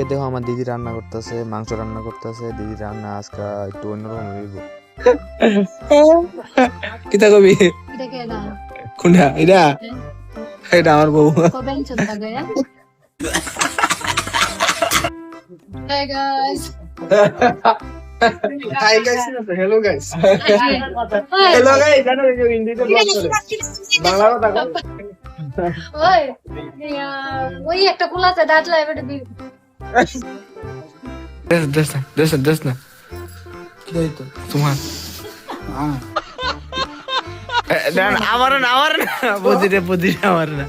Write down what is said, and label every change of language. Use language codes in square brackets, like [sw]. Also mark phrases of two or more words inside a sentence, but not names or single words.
[bn] দেখো আমার দিদি রান্না করতেছে, মাংস রান্না করতেছে। দিদি রান্না আজকে একটু অন্যরকম হইব। [syl] কিতা কবি? কোনটা এটা? [bn] এটা আমার বউ। [en] Hey guys. Hi guys, hello guys. Hello guys, [bn] জানো যে হিন্দিতে ব্লগ করে। বাংলা কথা কয়। ওই ওই একটা কুলাতে দাঁত লাইবে দি। দেশ না। কি হইতো? তোমার। আমার না বুদ্ধি আমার না।